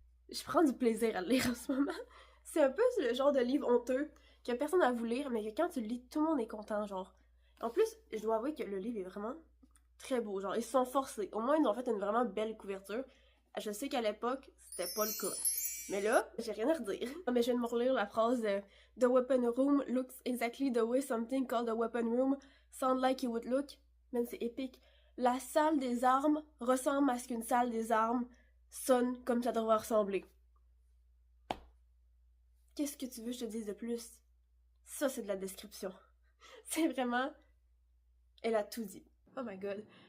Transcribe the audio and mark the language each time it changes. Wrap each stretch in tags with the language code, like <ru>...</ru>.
<fr>Je prends du plaisir à le lire en ce moment. C'est un peu le genre de livre honteux que personne n'a voulu lire, mais que quand tu le lis, tout le monde est content, genre. En plus, je dois avouer que le livre est vraiment très beau, genre, ils se sont forcés. Au moins, ils ont fait une vraiment belle couverture. Je sais qu'à l'époque, c'était pas le cas. Mais là, j'ai rien à redire. Mais je viens de me relire la phrase</fr> <en>The weapon room looks exactly the way something called the weapon room sound like it would look.</en> <fr>Même c'est épique. La salle des armes ressemble à ce qu'une salle des armes sonne comme ça devrait ressembler. Qu'est-ce que tu veux que je te dise de plus? Ça, c'est de la description. C'est vraiment... Elle a tout dit.</fr> <en>Oh my god.</en>